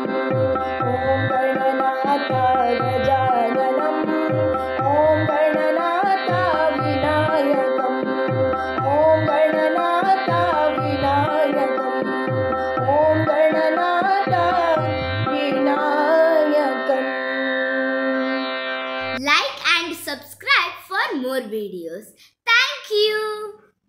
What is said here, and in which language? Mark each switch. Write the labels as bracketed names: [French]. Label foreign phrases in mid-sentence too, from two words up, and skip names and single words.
[Sanskrit] ಓಂ ಗಣನಾಥ ಗಜಾನನಂ ಓಂ ಗಣನಾಥ ವಿನಾಯಕಂ. ಓಂ ಗಣನಾಥ ವಿನಾಯಕಂ ಓಂ ಗಣನಾಥ ವಿನಾಯಕಂ. [English] Like and subscribe for more videos. Thank you.